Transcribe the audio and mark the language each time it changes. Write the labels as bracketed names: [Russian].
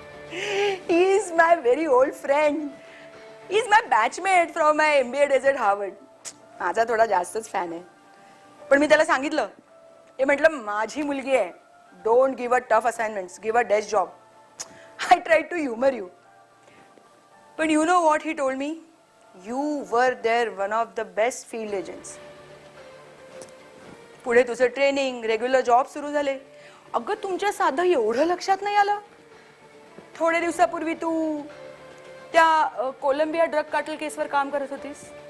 [English] He is my very old friend. He is my batchmate from my MBA days at Harvard. [Marathi] माझा थोडा जास्तच fan आहे. पण मी त्याला सांगितलं, हे म्हटलं माझी मुलगी आहे, [English] Don't give a tough assignments, give a desk job. I try to humour you. [Marathi] पण [English] You know what he told me? You were there one of the best field agents. [Marathi] पुढे तुझं ट्रेनिंग, रेग्युलर जॉब सुरू झाले. अगं, तुमच्या साधं एवढं लक्षात नाही आलं? थोड्या दिवसापूर्वी तू त्या कोलंबिया ड्रग कार्टेल केसवर काम करत होतीस.